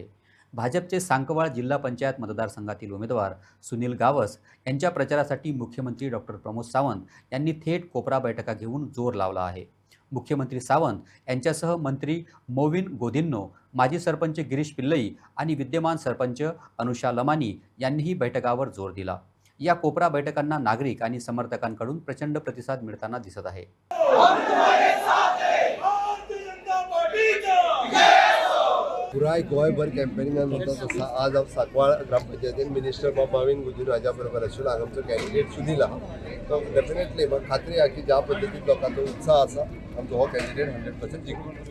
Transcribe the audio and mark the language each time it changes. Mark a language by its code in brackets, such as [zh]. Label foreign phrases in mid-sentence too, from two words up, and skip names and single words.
[mr] भाजपचे सांकवाळ जिल्हा पंचायत मतदारसंघातील उमेदवार सुनील गावस यांच्या प्रचारासाठी मुख्यमंत्री डॉक्टर प्रमोद सावंत यांनी थेट कोपरा बैठका घेऊन जोर लावला आहे. मुख्यमंत्री सावंत यांच्यासह मंत्री मोविन गोदिन्नो, माजी सरपंच गिरीश पिल्लई आणि विद्यमान सरपंच अनुषा लमानी यांनीही बैठकावर जोर दिला. या कोपरा बैठकांना नागरिक आणि समर्थकांकडून प्रचंड प्रतिसाद मिळताना दिसत आहे. [kok] पुराय गोयभर कॅम्पेनिंगान जाता तसा आज हांव सांकवाळ ग्रामपंचायतीन मिनिस्टर मोविन गोदिन्नो हाज्या बरोबर आशिल्लो. हांगा आमचो कॅन्डिडेट सुनील आहा. तो डेफिनेटली म्हाका खात्री आहा की ज्या पद्दतीन लोकांचो उत्साह आसा आमचो हो कॅन्डिडेट 100% जिखतलो.